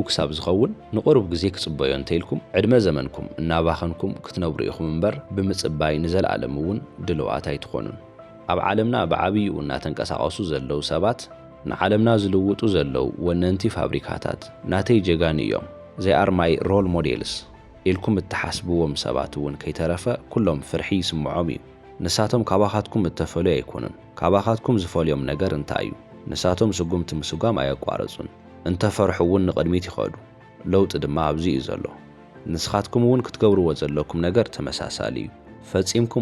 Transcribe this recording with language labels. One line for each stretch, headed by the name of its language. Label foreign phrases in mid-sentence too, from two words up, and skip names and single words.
Tigrinya: ክሳብ ዝኸውን ንቑርብ ግዜ ክጽበዮ እንተኢልኩም ዕድመ ዘመንኩም እናባኸንኩም ክትነብሩ ኢኹም እምበር ብምጽባይ ንዘለዓለም እውን ድልዋት ኣይትኾኑን ኣብ ዓለምና ብዓብይኡ እናተንቀሳቐሱ ዘለዉ ሰባት ንዓለምና ዝልውጡ ዘለዉ ወነንቲ ፋብሪካታት ናተይ ጀጋኒ እዮም
English: they are my role models
Tigrinya: ኢልኩም እትሓስብዎም ሰባት እውን ከይተረፈ ኩሎም ፍርሒ ይስምዖም እዩ ንሳቶም ካባኻትኩም እተፈልዩ ኣይኮኑን ካባኻትኩም ዝፈልዮም ነገር እንታይ እዩ ንሳቶም ስጉምቲ ምስጓም ኣየቋረጹን እንተፈርሑ እውን ንቕድሚት ይኸዱ ለውጢ ድማ ኣብዚ እዩ ዘሎ ንስኻትኩም እውን ክትገብርዎ ዘለኩም ነገር ተመሳሳሊ እዩ ፈጺምኩም